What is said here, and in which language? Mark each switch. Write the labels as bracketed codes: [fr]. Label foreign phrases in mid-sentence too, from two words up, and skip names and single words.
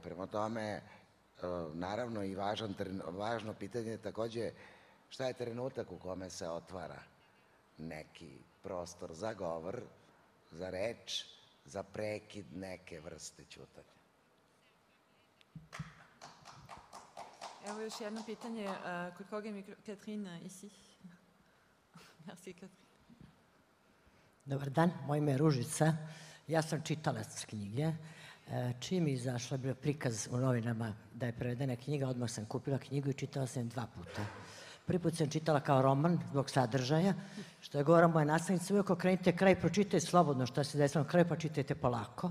[sr] Prema tome, naravno i važno pitanje je takođe šta je trenutak u kome se otvara neki prostor za govor, za reč, za prekid neke vrste ćutanja. Evo još jedno pitanje. Kod koga je mikro... [fr] Katrina, ici. Merci, Katrina. [sr] Dobar dan, moje ime je Ružica. Ja sam čitalac knjige. Čim je izašla, bio prikaz u novinama da je prevedena knjiga, odmah sam kupila knjigu i čitala sam je 2 puta. Prvi put sam čitala kao roman zbog sadržaja, što je govorila moja nastavnica, uvijek okrenite kraj, pročitajte slobodno što se desilo na kraju, pa čitajte polako.